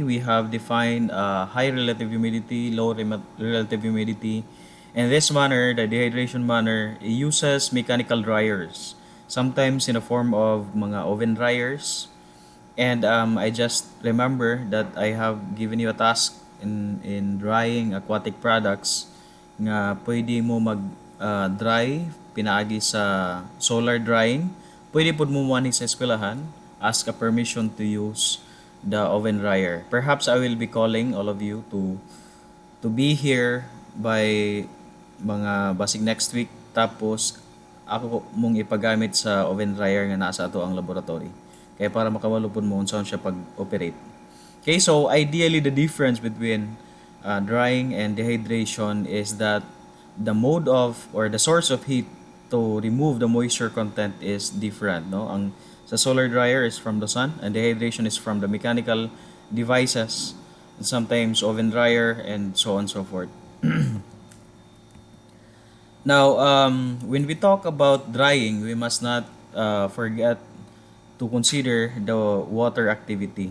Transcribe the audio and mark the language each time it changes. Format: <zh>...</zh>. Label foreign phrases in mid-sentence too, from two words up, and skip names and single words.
<en>We have defined high relative humidity, low relative humidity. In this manner, the dehydration manner, it uses mechanical dryers, sometimes in the form of mga oven dryers. And I just remember that I have given you a task in drying aquatic products</en> <ceb>nga pwede mo mag-dry pinaagi sa</ceb> <en>solar drying.</en> <ceb>Pwede po mo mani sa eskwelahan,</ceb> <en>ask a permission to use the oven dryer. Perhaps I will be calling all of you to be here by</en> <ceb>mga basig</ceb> <en>next week,</en> <ceb>tapos ako mong ipagamit sa oven dryer nga nasa ato ang laboratory. Kaya para makamalupon mo unsaon siya pag-operate.</ceb> <en>Okay, so ideally the difference between drying and dehydration is that the mode of or the source of heat to remove the moisture content is different, no?</en> <ceb>Ang sa</ceb> <en>solar dryer is from the sun, and dehydration is from the mechanical devices, and sometimes oven dryer, and so on and so forth. Now, when we talk about drying, we must not forget to consider the water activity.</en>